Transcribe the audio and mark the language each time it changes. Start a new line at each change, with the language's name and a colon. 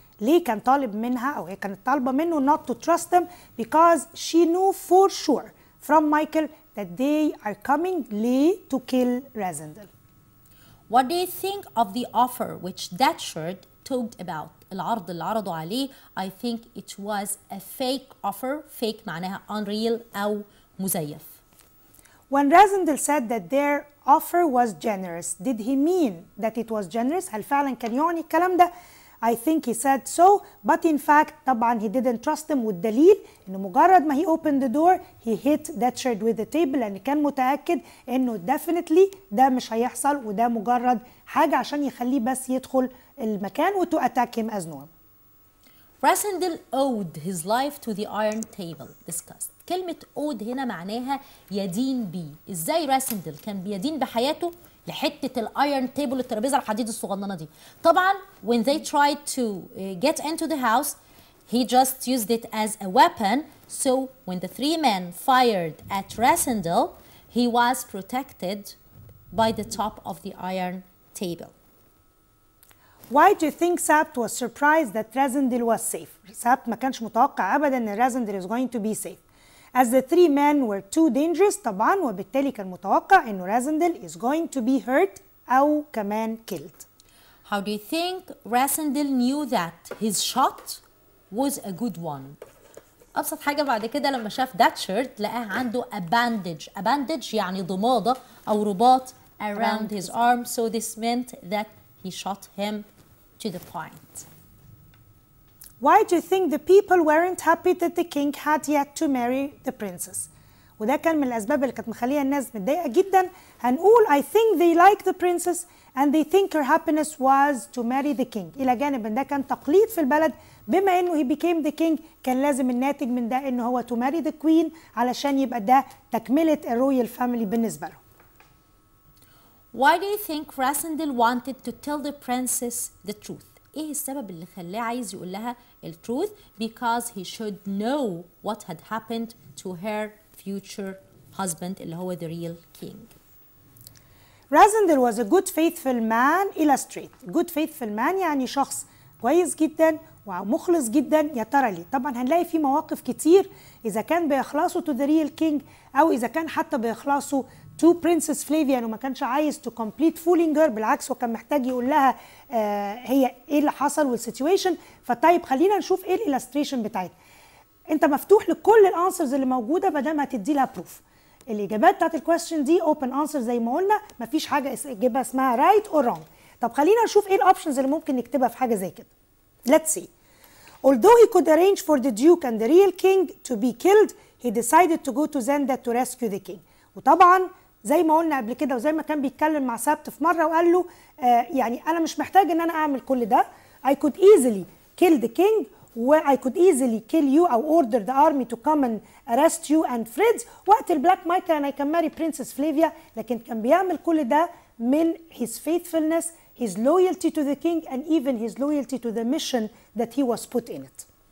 Arabic: ليه كان طالب منها أو هي كانت طالبة منه
English: not to trust them because she knew for sure from Michael that they are coming ليه to kill Razendel. What do you think of the offer which Datcherd talked about?
Arabic: العرض اللي عرضوا عليه
English: I think it was a fake offer.
Arabic: fake معناها unreal أو مزيف.
English: When Razendel said that their offer was generous, did he mean that it was generous?
Arabic: هل فعلا كان يعني الكلام ده؟
English: I think he said so, but in fact
Arabic: طبعا
English: he didn't trust him
Arabic: والدليل إنه مجرد ما
English: he opened the door he hit Datcherd with the table
Arabic: لأن كان متأكد إنه definitely ده مش هيحصل وده مجرد حاجة عشان يخليه بس يدخل المكان و to attack him as normal.
English: Razendel owed his life to the iron table discussed.
Arabic: كلمة owed هنا معناها يدين بيه. ازاي راسندل كان بيدين بحياته لحتة الايرن تيبل الترابيزة الحديد الصغننة دي.
English: طبعا when they tried to get into the house he just used it as a weapon, so when the three men fired at Razendel he was protected by the top of the iron table. Why do you think Sabt was surprised that Razendel was safe? Sabt
Arabic: ما كانش متوقع أبدا إن
English: Razendel is going to be safe. As the three men were too dangerous طبعا
Arabic: وبالتالي كان متوقع إنه
English: Razendel is going to be hurt أو كمان killed. How do you think Razendel knew that his shot was a good one?
Arabic: أبسط حاجة بعد كده لما شاف Datcherd لقاه عنده a bandage.
English: A bandage
Arabic: يعني ضمادة أو رباط
English: around his arm, so this meant that he shot him to the point. Why do you think the people weren't happy that the king had yet to marry the princess?
Arabic: وده كان من الأسباب اللي كانت مخليه الناس متضايقة جدا.
English: هنقول I think they like the princess and they think her happiness was to marry the king.
Arabic: إلى جانب إن ده كان تقليد في البلد بما إنه
English: he became the king
Arabic: كان لازم الناتج من ده إنه هو
English: to marry the queen
Arabic: علشان يبقى ده تكملة الرويال family بالنسبة له.
English: Why do you think Razendel wanted to tell the princess the truth?
Arabic: ايه السبب اللي خلاه عايز يقول لها التروث؟
English: Because he should know what had happened to her future husband
Arabic: اللي هو
English: the real king. Razendel was a good faithful man. Illustrate.
Arabic: Good faithful man يعني شخص كويس جدا ومخلص جدا. يا ترى ليه؟ طبعا هنلاقي في مواقف كتير إذا كان بيخلصوا to the real king أو إذا كان حتى بيخلصوا to Princess Flavia انه ما كانش عايز
English: to complete fooling her.
Arabic: بالعكس هو كان محتاج يقول لها هي ايه اللي حصل والسيتويشن. فطيب خلينا نشوف ايه الالستريشن بتاعتها. انت مفتوح لكل الانسرز اللي موجوده بدل ما تدي لها بروف. الاجابات بتاعت الكويستشن دي اوبن انسر زي ما قلنا مفيش حاجه اجابه اسمها رايت اور رونج. طب خلينا نشوف ايه الاوبشنز اللي ممكن نكتبها في حاجه زي كده.
English: Let's see. Although he could arrange for the duke and the real king to be killed, he decided to go to Zenda to rescue the king.
Arabic: وطبعا زي ما قلنا قبل كده وزي ما كان بيتكلم مع سبت في مره وقال له يعني انا مش محتاج ان انا اعمل كل ده.
English: I could easily kill the king
Arabic: و
English: I could easily kill you
Arabic: او
English: order the army to come and arrest you and Fritz.
Arabic: وقت البلاك مايكل
English: and I can marry Princess Flavia.
Arabic: لكن كان بيعمل كل ده من
English: his faithfulness, his loyalty to the king and even his loyalty to the mission that he was put in it.